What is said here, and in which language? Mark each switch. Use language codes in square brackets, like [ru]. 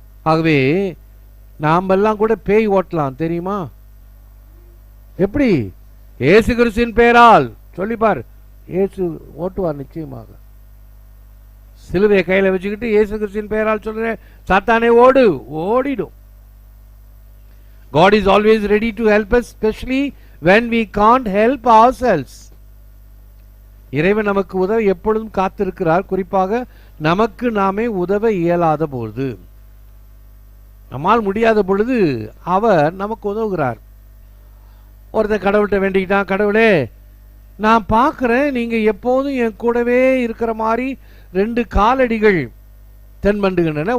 [ta] ஆகவே நாம் எல்லாம் கூட பேய் ஓட்டலாம் தெரியுமா? எப்படி? இயேசு கிறிஸ்துவின் பெயரால் சொல்லிப்பார், இயேசு ஓட்டுவார் நிச்சயமாக. சிலுவையை கையில வச்சுக்கிட்டு இயேசு கிறிஸ்துவின் பெயரால் சொல்றேன், சாத்தானே ஓடு, ஓடிடும். [en] God is always ready to help us, especially when we can't help ourselves. [ta] இறைவன் நமக்கு உதவ எப்பொழுதும் காத்திருக்கிறார், குறிப்பாக நமக்கு நாமே உதவ இயலாத பொழுது, நம்மால் முடியாத பொழுது அவர் நமக்கு உதவுகிறார். ஒருத்தன் கடவுள்கிட்ட வேண்டிக்கிட்டான், கடவுளே நான் பார்க்கிறேன் நீங்க எப்போதும் என் கூடவே இருக்கிற மாதிரி 2 காலடிகள் தென்பண்டுகின்றன.